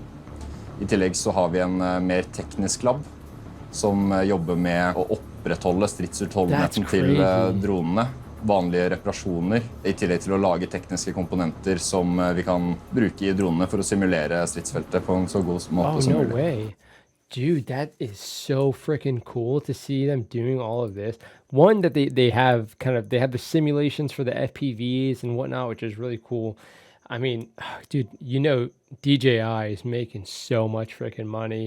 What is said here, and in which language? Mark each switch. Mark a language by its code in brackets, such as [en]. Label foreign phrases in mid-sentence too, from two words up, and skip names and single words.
[no] I tillegg så har vi en mer teknisk lab som jobber med å opprettholde stridsutholdenheten til dronene, vanlige reparasjoner, i tillegg til å lage tekniske komponenter som vi kan bruke i dronene for å simulere stridsfeltet på en så god måte som mulig. [en] Way. Dude, that is so freaking cool to see them doing all of this. One, that they have they have the simulations for the FPVs and whatnot, which is really cool. I mean, dude, you know, DJI is making so much freaking money.